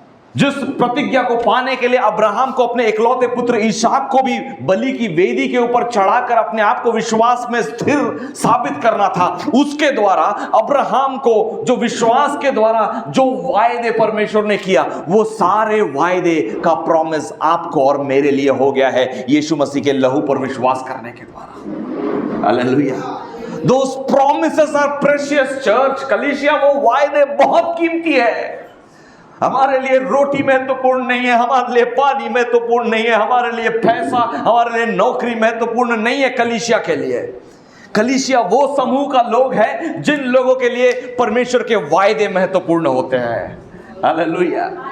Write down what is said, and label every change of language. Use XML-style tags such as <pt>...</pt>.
<hi>जिस प्रतिज्ञा को पाने के लिए अब्राहम को अपने इकलौते पुत्र इसहाक को भी बलि की वेदी के ऊपर चढ़ाकर अपने आप को विश्वास में स्थिर साबित करना था, उसके द्वारा अब्राहम को जो विश्वास के द्वारा जो वायदे परमेश्वर ने किया, वो सारे वायदे का प्रॉमिस आपको और मेरे लिए हो गया है यीशु मसीह के लहू पर विश्वास करने के द्वारा। Hallelujah.</hi> <en>Those promises are precious church।</en> <hi>कलीसिया, वो वायदे बहुत कीमती है। हमारे लिए रोटी महत्वपूर्ण नहीं है, हमारे लिए पानी महत्वपूर्ण नहीं है, हमारे लिए पैसा, हमारे लिए नौकरी महत्वपूर्ण नहीं है। कलीसिया के लिए, कलीसिया वो समूह का लोग हैं जिन लोगों के लिए परमेश्वर के वायदे महत्वपूर्ण होते हैं। हालेलुया।</hi>